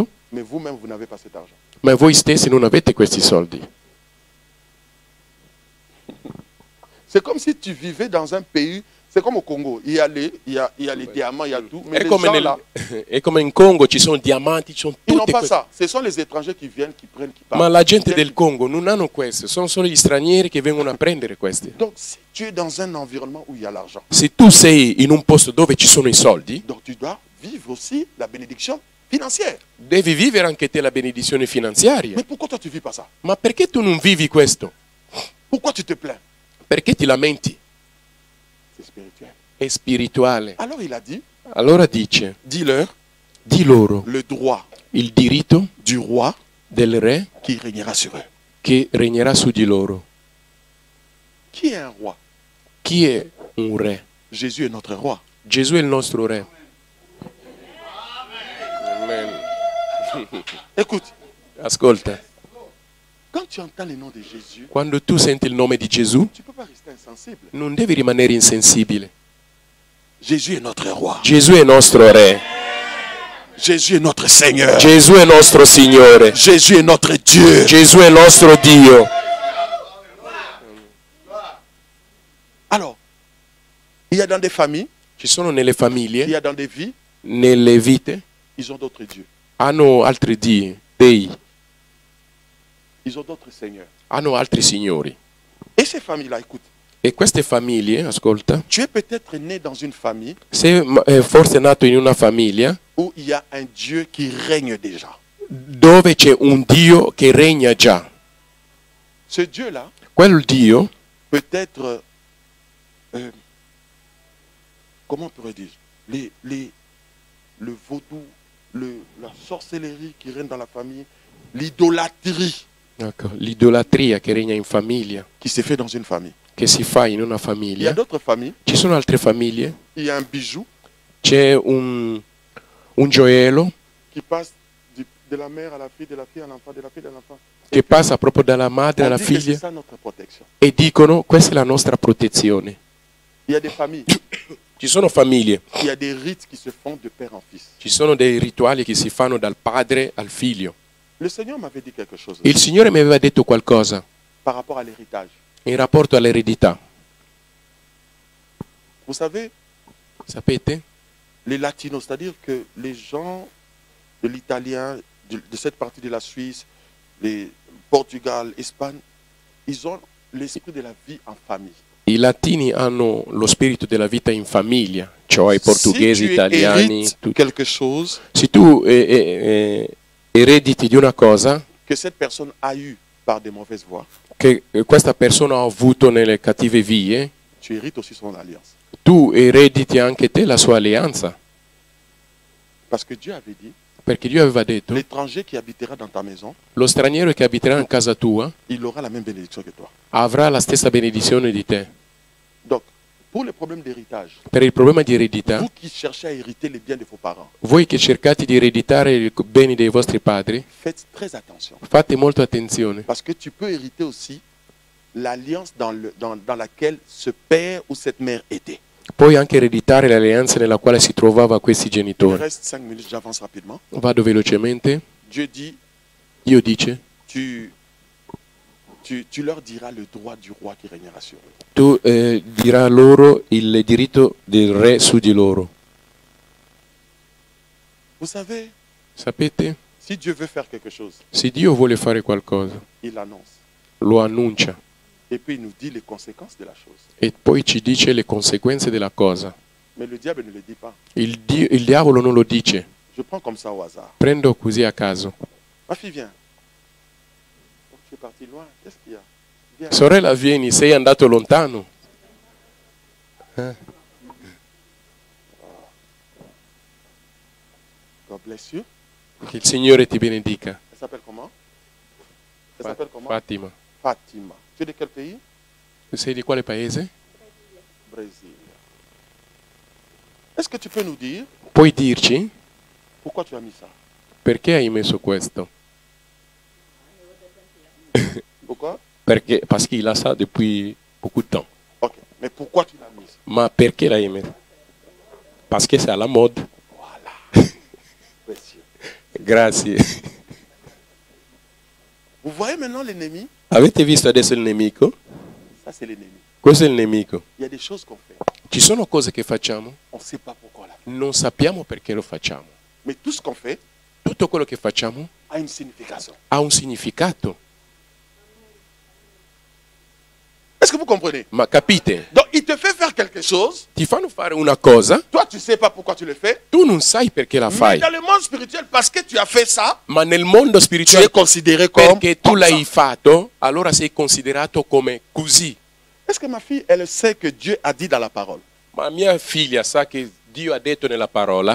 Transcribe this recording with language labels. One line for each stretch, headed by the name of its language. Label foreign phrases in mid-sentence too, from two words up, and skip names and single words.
French: Mais vous-même, vous n'avez pas cet argent.
Italian: ma voi stessi non avete questi soldi.
French: C'est comme si tu vivais dans un pays, c'est comme au Congo, il y a les diamants, il y a tout, mais
Italian: È
French: les
Italian: come,
French: gens là,
Italian: è come in Congo, ci sono diamanti, ci sono
French: ils n'ont
Italian: tutte
French: pas
Italian: queste.
French: ça. Ce sont les étrangers qui viennent, qui prennent, qui partent.
Italian: Ma la gente
French: Qui viennent,
Italian: del Congo non hanno queste, sono solo gli stranieri che vengono a prendere questi.
French: Donc, si tu es dans un environnement où il y a l'argent,
Italian: Se tu sei in un posto dove ci sono i soldi,
French: donc tu dois vivre aussi la bénédiction financière.
Italian: devi vivere anche te la benedizione finanziaria.
French: Mais pourquoi toi tu vis pas ça?
Italian: Ma perché tu non vivi questo?
French: Pourquoi tu te plains?
Italian: Perché ti lamenti?
French: C'est spirituel.
Italian: È spirituale.
French: Alors il a dit,
Italian: Allora dice,
French: dis-leur
Italian: di loro
French: le droit
Italian: il diritto
French: du roi
Italian: del re
French: qui régnera sur eux.
Italian: che regnerà su di loro.
French: Qui est un roi?
Italian: Chi è un re?
French: Jésus est notre roi.
Italian: Gesù è il nostro re. Amen.
French: Écoute,
Italian: Ascolta,
French: quand tu entends le nom de Jésus,
Italian: quando tu senti il nome di Gesù,
French: tu ne peux pas rester insensible.
Italian: non devi rimanere insensibile.
French: Jésus est notre roi.
Italian: Gesù è nostro re.
French: Jésus est notre Seigneur.
Italian: Gesù è nostro Signore.
French: Jésus est notre Dieu.
Italian: Gesù è nostro Dio.
French: Alors, il y a dans des familles,
Italian: Ci sono nelle
French: il
Italian: famiglie,
French: y a dans des vies,
Italian: nelle vite,
French: ils ont d'autres dieux.
Italian: hanno altri dei,
French: Ils ont d'autres seigneurs.
Italian: hanno altri signori.
French: Et ces familles-là, écoute,
Italian: E queste famiglie, ascolta,
French: tu es peut-être né dans une famille
Italian: sei forse nato in una famiglia
French: où il y a un Dieu qui règne déjà.
Italian: dove c'è un Dio che regna già.
French: Ce Dieu-là
Italian: Quel Dio
French: peut être, comment on pourrait dire, le vaudou, la sorcellerie qui règne dans la famille, l'idolâtrie
Italian: ecco, l'idolatria che regna in famiglia,
French: qui se fait dans une famille.
Italian: che si fa in una
French: Il y a
Italian: famiglia.
French: d'autres familles,
Italian: Ci sono altre famiglie,
French: il y a un bijou
Italian: c'è un gioiello
French: qui passe de la mère à la fille, de la fille à l'enfant, de la fille à l'enfant.
Italian: che passa proprio dalla madre
French: On
Italian: alla
French: dit que c'est
Italian: figlia
French: ça notre protection.
Italian: e dicono questa è la nostra protezione.
French: Il y a des familles,
Italian: Ci sono famiglie,
French: il y a des rites qui se font de père en fils.
Italian: ci sono dei rituali che si fanno dal padre al figlio.
French: Le Seigneur m'avait dit quelque chose
Italian: Il Signore mi aveva detto qualcosa
French: par rapport à l'héritage.
Italian: in rapporto all'eredità.
French: Vous savez,
Italian: Sapete?
French: les latinos, c'est-à-dire que les gens de l'italien, de cette partie de la Suisse, les Portugal, Espagne, ils ont l'esprit de la vie en famille.
Italian: I latini hanno lo spirito della vita in famiglia, cioè i portoghesi,
French: Si tu
Italian: italiani.
French: hérites quelque chose
Italian: Se tu erediti di una cosa
French: que cette personne a eu par des mauvaises voies,
Italian: che questa persona ha avuto nelle cattive vie,
French: tu hérites aussi son alliance.
Italian: tu erediti anche te la sua alleanza.
French: Parce que Dieu avait dit,
Italian: Perché Dio aveva detto,
French: l'étranger qui habitera dans ta maison,
Italian: lo straniero che abiterà in casa tua
French: il aura la même bénédiction que toi.
Italian: avrà la stessa benedizione di te.
French: Donc, pour le problème d'héritage,
Italian: Per il problema di eredità,
French: vous qui cherchez à hériter les biens de vos parents,
Italian: voi che cercate di ereditare i beni dei vostri padri,
French: faites très attention.
Italian: fate molto attenzione,
French: Parce que tu peux hériter aussi l'alliance dans laquelle ce père ou cette mère était.
Italian: puoi anche ereditare l'alleanza nella quale si trovava questi
French: Il
Italian: genitori.
French: reste 5 minutes, j'avance rapidement.
Italian: Vado velocemente.
French: Dieu dit,
Italian: Dio dice,
French: tu tu leur diras le droit du roi qui régnera sur eux.
Italian: Tu dirai loro il diritto del re su di loro.
French: Vous savez,
Italian: Sapete?
French: si Dieu veut faire quelque chose,
Italian: Se Dio vuole fare qualcosa,
French: il l'annonce.
Italian: lo annuncia
French: Et puis il nous dit les conséquences de la chose.
Italian: e poi ci dice le conseguenze della cosa.
French: Mais le diable ne le dit pas.
Italian: Il diavolo non lo dice.
French: Je prends comme ça au hasard.
Italian: Prendo così a caso.
French: Ma fille, viens. Oh, tu es parti loin. Qu'est-ce qu'il y a? Viens.
Italian: Sorella, vieni, sei andato lontano.
English: God bless you.
Italian: Che il Signore ti benedica.
French: Elle s'appelle comment? Elle s'appelle comment? Fatima. Fatima. Tu es de quel pays?
Italian: Tu sei di quale paese? Brésil.
French: Est-ce que tu peux nous dire
Italian: Puoi dirci
French: pourquoi tu as mis ça?
Italian: perché hai messo questo?
French: Pourquoi? Perché, parce qu'il a ça depuis beaucoup de temps. Ok. Mais pourquoi tu l'as mis?
Italian: Ma perché l'hai messo?
French: Parce que c'est à la mode. Voilà. Précieux. Grazie. Vous voyez maintenant l'ennemi?
Italian: Avete visto adesso il nemico?
French: Ça, c'est l'ennemi.
Italian: Questo è il nemico.
French: Il y a des choses qu'on fait.
Italian: Ci sono cose che facciamo,
French: On ne sait pas pourquoi la fait.
Italian: non sappiamo perché lo facciamo.
French: Mais tout ce qu'on fait
Italian: Tutto quello che facciamo
French: a une signification.
Italian: ha un significato.
French: Est-ce que vous comprenez?
Italian: Ma capite?
French: Donc, il te fait faire quelque chose.
Italian: Ti fanno fare una cosa,
French: Toi, tu ne sais pas pourquoi tu le fais.
Italian: tu non sai perché la
French: Mais
Italian: fai,
French: dans le monde spirituel, parce que tu as fait ça,
Italian: ma nel mondo
French: tu es
Italian: spirituale
French: considéré comme,
Italian: perché tu
French: comme
Italian: l'hai
French: ça.
Italian: fatto, allora sei considerato come così.
French: Est-ce que ma fille, elle sait que Dieu a dit dans la parole
Italian: Ma mia figlia sa che Dio ha detto nella parola,